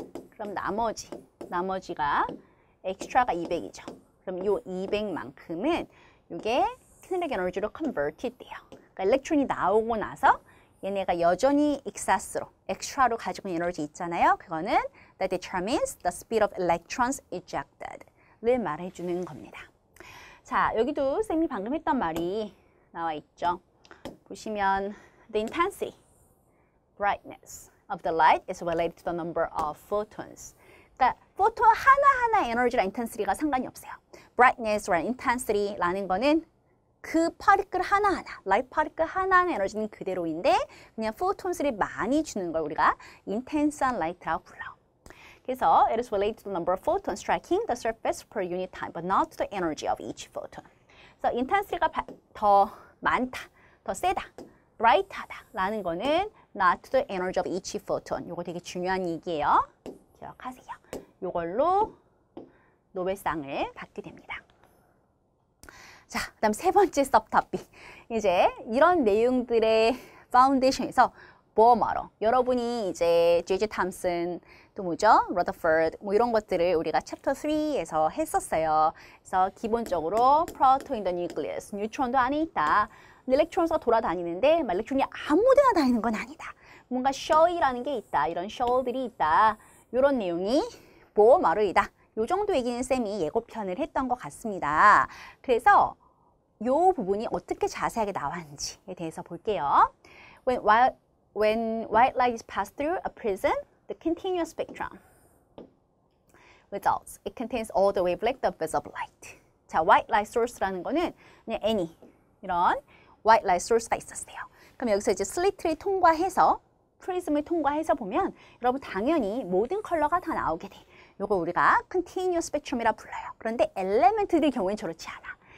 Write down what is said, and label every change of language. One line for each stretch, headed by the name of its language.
Korean: 그럼 나머지가 extra가 200이죠. 그럼 요 200만큼은 이게 kinetic 에너지로 converted 돼요. 그러니까 일렉트론이 나오고 나서 얘네가 여전히 excess로, extra로 가지고 있는 에너지 있잖아요. 그거는
English: that determines the speed of electrons ejected를
Korean: 말해주는 겁니다. 자, 여기도 쌤이 방금 했던 말이 나와 있죠.
English: 보시면 the intensity, brightness of the light is related to the number of photons.
Korean: 그러니까 포톤 하나하나 에너지랑 인텐시티가 상관이 없어요. brightness랑 intensity라는 거는 그 파티클 하나하나, 라이트 파티클 하나하나 에너지는 그대로인데 그냥 포톤스를 많이 주는 걸 우리가 인텐스한 라이트라고 불러.
English: 그래서 it is related to the number of photons striking the surface per unit time, but not to the energy of each photon.
Korean: 그래서 intensity가 더 많다, 더 세다, bright하다 라는 거는
English: not to the energy of each photon.
Korean: 이거 되게 중요한 얘기예요. 기억하세요. 이걸로 노벨상을 받게 됩니다. 자, 그다음 세 번째 서브토픽. 이제 이런 내용들의 파운데이션에서 보어 모델. 여러분이 이제 J.J. 탐슨 또 뭐죠? 러더퍼드 뭐 이런 것들을 우리가 챕터 3에서 했었어요. 그래서 기본적으로 프로톤 인 더 뉴클리어스, 뉴트론도 안에 있다. 일렉트론수가 돌아다니는데 일렉트론이 아무데나 다니는 건 아니다. 뭔가 셔이라는 게 있다. 이런 셔들이 있다. 이런 내용이 보어 모델이다. 요 정도 얘기는 쌤이 예고편을 했던 것 같습니다. 그래서 요 부분이 어떻게 자세하게 나왔는지에 대해서 볼게요.
English: When white light is passed through a prism, the continuous spectrum results. It contains all the wavelength of visible light.
Korean: 자, white light source라는 거는 그냥 any 이런 white light source가 있었어요. 그럼 여기서 이제 슬리트를 통과해서 프리즘을 통과해서 보면 여러분 당연히 모든 컬러가 다 나오게 돼. 요거 우리가 continuous spectrum이라 불러요. 그런데 엘레멘트들 경우엔 저렇지 않아.